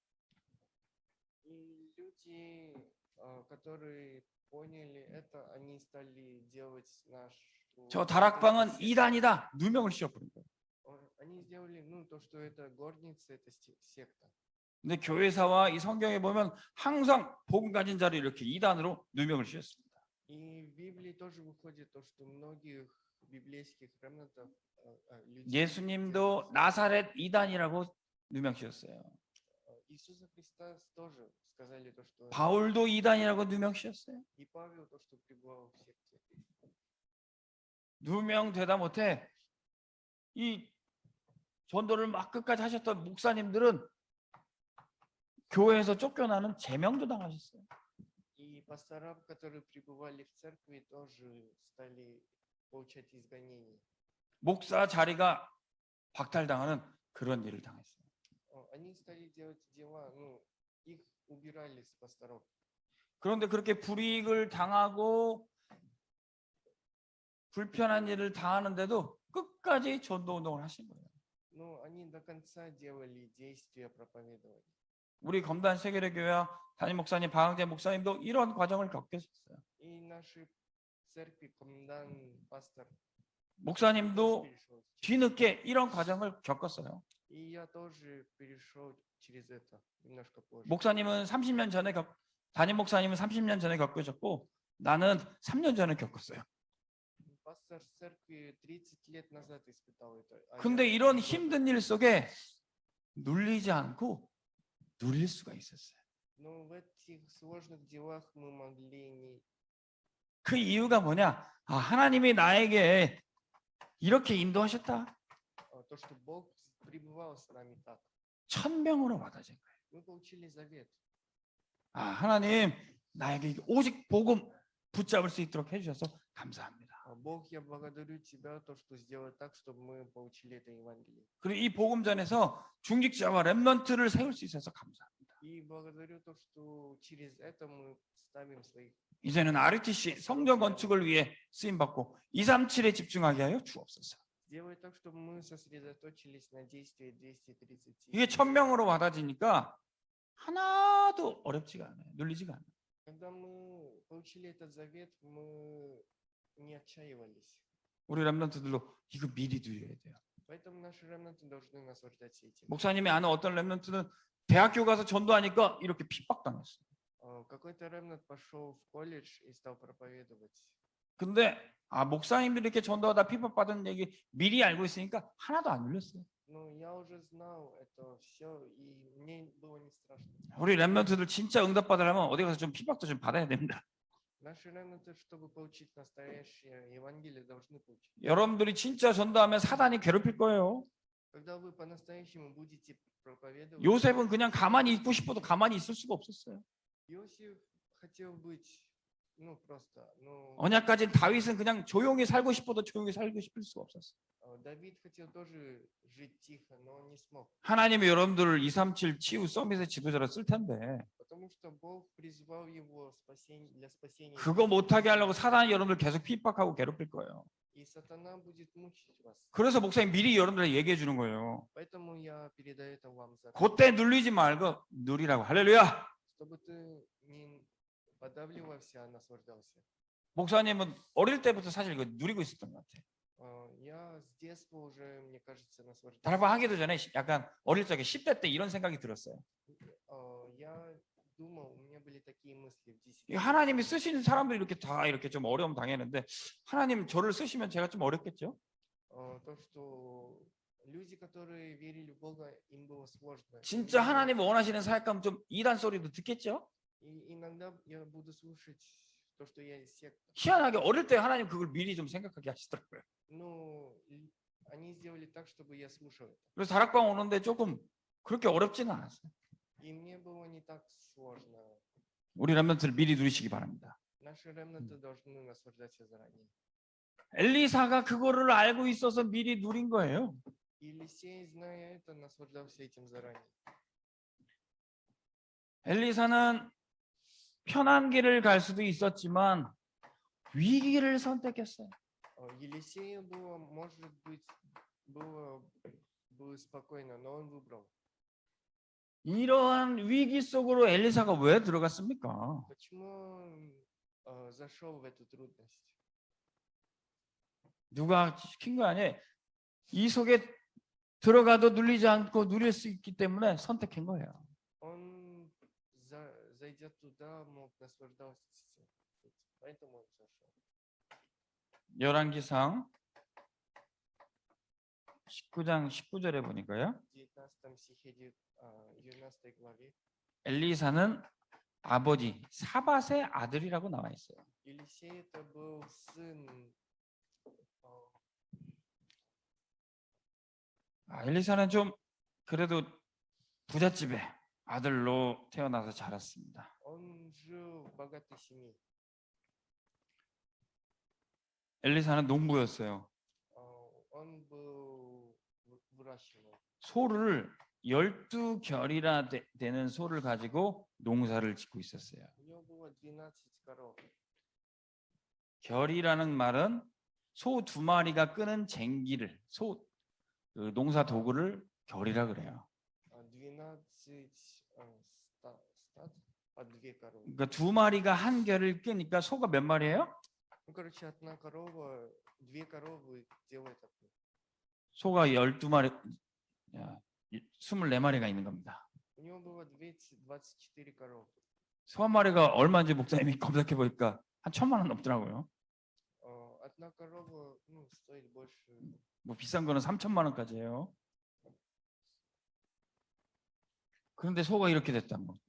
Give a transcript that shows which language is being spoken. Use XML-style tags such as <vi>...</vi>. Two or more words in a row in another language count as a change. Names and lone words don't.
<ru>И люди, которые поняли это, они стали делать наш.</ru> <ko>저 다락방은 이단이다. 누명을 씌워버린 거예요.</ko> <ru>Они сделали, ну, то, что это горница, это секта.</ru> <ko>근데 교회사와 이 성경에 보면 항상 복음 가진 자를 이렇게 이단으로 누명을 씌웠습니다.</ko> <ru>И в Библии тоже выходит то, что многих библейских ремнантов людей.</ru> <ko>예수님도 나사렛 이단이라고 누명 씌웠어요.</ko> <ru>Иисуса Христа тоже сказали то, что</ru> <ko>바울도 이단이라고 누명 씌웠어요.</ko> <ru>и Павел то, что пребывал в секте.</ru> <ko>누명되다 못해 이 전도를 막 끝까지 하셨던 목사님들은 교회에서 쫓겨나는 제명도 당하셨어요.</ko> <ru>И пасторам, которые пребывали в церкви, тоже стали получать изгонение.</ru> <ko>목사 자리가 박탈당하는 그런 일을 당했어요.</ko> <ru>Они стали делать дела, ну, их убирали с пасторов.</ru> <ko>그런데 그렇게 불이익을 당하고 불편한 일을 당하는데도 끝까지 전도 운동을 하신 거예요.</ko> <ru>Но они до конца делали действия проповедования.</ru> <ko>우리 검단 세계례교회와 담임 목사님 박항재 목사님도 이런 과정을 겪으셨어요.</ko> <ru>И наши церкви, комендант, пастор</ru> <ko>목사님도</ko> <ru>перешел.</ru> <ko>뒤늦게 이런 과정을 겪었어요.</ko> <ru>И я тоже перешел через это немножко позже.</ru> <ko>목사님은 30년 전에 담임 목사님은 30년 전에 겪으셨고 나는 3년 전에 겪었어요.</ko> <ru>Пастор церкви 30 лет назад испытал это. а</ru> <ko>근데</ko> <ru>я</ru> <ko>이런</ko> <ru>3 года.</ru> <ko>힘든 일 속에 눌리지 않고 누릴 수가 있었어요.</ko> <ru>Но в этих сложных делах мы могли не.</ru> <ko>그 이유가 뭐냐? 아, 하나님이 나에게 이렇게 인도하셨다.</ko> <ru>То, что Бог пребывал с нами так.</ru> <ko>천명으로 받아진 거예요.</ko> <ru>Мы получили завет.</ru> <ko>아, 하나님 나에게 오직 복음 붙잡을 수 있도록 해주셔서 감사합니다.</ko> <ru>Бог, я благодарю Тебя, то, что сделал так, чтобы мы получили это Евангелие.</ru> <ko>그리고 이 복음 전에서 중직자와 렘넌트를 세울 수 있어서 감사합니다.</ko> <ru>И благодарю то, что через это мы ставим своих.</ru> <ko>이제는 RUTC 성전 건축을 위해 쓰임 받고 237에 집중하게 하여 주옵소서.</ko> <ru>Сделай так, чтобы мы сосредоточились на действии 230.</ru> <ko>이게 1000명으로 받아지니까 하나도 어렵지가 않아요. 눌리지가 않아요.</ko> <ru>Когда мы получили этот завет, мы не отчаивались.</ru> <ko>우리 렘넌트들도 이거 미리 누려야 돼요.</ko> <ru>Поэтому наши ремнанты должны наслаждаться этим.</ru> <ko>목사님이 아는 어떤 렘넌트는 대학교 가서 전도하니까 이렇게 핍박당했어요.</ko> <ru>Какой-то ремнант пошел в колледж и стал проповедовать.</ru> <ko>근데 목사님들이 이렇게 전도하다 핍박받은 얘기 미리 알고 있으니까 하나도 안 눌렸어요.</ko> <ru>Ну, я уже знал это все, и мне было не страшно.</ru> <ko>우리 렘넌트들 진짜 응답 받으려면 어디 가서 좀 핍박도 좀 받아야 됩니다.</ko> <ru>Наши ремнанты, чтобы получить настоящее Евангелие, должны получить.</ru> <ko>여러분들이 진짜 전도하면 사단이 괴롭힐 거예요.</ko> <ru>Когда вы по-настоящему будете проповедовать,</ru> <ko>요셉은 그냥 가만히 있고 싶어도 가만히 있을 수가 없었어요.</ko> <ru>Иосиф хотел быть, ну просто, ну</ru> <ko>언약까지는 다윗은 그냥 조용히 살고 싶어도 조용히 살고 싶을 수가 없었어요.</ko> <ru>Давид хотел тоже жить тихо, но он не смог,</ru> <ko>하나님이 여러분들을 237 치유 서밋의 지도자로 쓸 텐데</ko> <ru>потому что Бог призвал его для спасения.</ru> <ko>그거 못하게 하려고 사단이 여러분들 계속 핍박하고 괴롭힐 거예요.</ko> <ru>И сатана будет мучить вас.</ru> <ko>그래서 목사님 미리 여러분들에게 얘기해 주는 거예요.</ko> <ru>Поэтому я передаю это вам,</ru> <ko>그때 눌리지 말고 누리라고. 할렐루야.</ko> <ru>чтобы ты не подавливался, а наслаждался.</ru> <ko>목사님은 어릴 때부터 사실 이거 누리고 있었던 것 같아요.</ko> <ru>Я с детства уже, мне кажется, наслаждался.</ru> <ko>다락방 하기도 전에 약간 어릴 적에 10대 때 이런 생각이 들었어요.</ko> <ru>Я думал, у меня были такие мысли в 10</ru> <ko>이 하나님이 쓰시는 사람들이 이렇게 다 이렇게 좀 어려움 당했는데 하나님 저를 쓰시면 제가 좀 어렵겠죠?</ko> <ru>То, что люди, которые верили в Бога, им было сложно.</ru> <ko>진짜 하나님 원하시는 사역하면 좀 이단 소리도 듣겠죠?</ko> <ru>И иногда я буду слушать то, что я из секты.</ru> <ko>희한하게 어릴 때 하나님 그걸 미리 좀 생각하게 하시더라고요.</ko> <ru>Но они сделали так, чтобы я слушал это.</ru> <ko>그래서 다락방 오는데 조금 그렇게 어렵지는 않았어요.</ko> <ru>И мне было не так сложно.</ru> <ko>우리 렘넌트를 미리 누리시기 바랍니다.</ko> <ru>Наши ремнанты должны наслаждаться заранее.</ru> <ko>엘리사가 그거를 알고 있어서 미리 누린 거예요.</ko> <ru>Елисей, зная это, наслаждался этим заранее.</ru> <ko>엘리사는 편한 길을 갈 수도 있었지만 위기를 선택했어요.</ko> <ru>Елисею было, может быть, было спокойно, но он выбрал.</ru> <ko>이러한 위기 속으로 엘리사가 왜 들어갔습니까?</ko> <ru>Почему он зашел в эту трудность?</ru> <ko>누가 시킨 거 아니에요? 이 속에 들어가도 눌리지 않고 누릴 수 있기 때문에 선택한 거예요.</ko> <ru>Он, зайдя туда, мог наслаждаться этим. Поэтому он зашел.</ru> <ko>열왕기상 19장 19절에 보니까요.</ko> <ru>В 19 стихе 19 главе</ru> <ko>엘리사는 아버지 사밧의 아들이라고 나와 있어요.</ko> <ru>Елисей это был сын</ru> <ko>엘리사는 좀 그래도 부잣집의 아들로 태어나서 자랐습니다.</ko> <ru>он жил в богатой семье.</ru> <ko>엘리사는 농부였어요.</ko> <ru>Он был выращивал.</ru> <ko>소를 12결이나 되는 소를 가지고 농사를 짓고 있었어요.</ko> <ru>У него было 12 коров.</ru> <ko>결이라는 말은 소 2마리가 끄는 쟁기를 그 농사 도구를 결이라 그래요.</ko> <ru>12 стад по 2 коровы.</ru> <ko>그러니까 2마리가 한 결을 끄니까 소가 몇 마리예요?</ko> <ru>Ну, короче, одна корова, 2 коровы делает одну.</ru> <ko>소가 12마리, 24마리가 있는 겁니다.</ko> <ru>У него было 24 коровы.</ru> <ko>소 한 마리가 얼마인지 목사님이 검색해 보니까 한 1,000만 원 넘더라고요.</ko> <ru>Одна корова, ну, стоит больше.</ru> <ko>뭐 비싼 거는 3,000만 원까지 해요. 그런데 소가 이렇게 됐다는 거.</ko>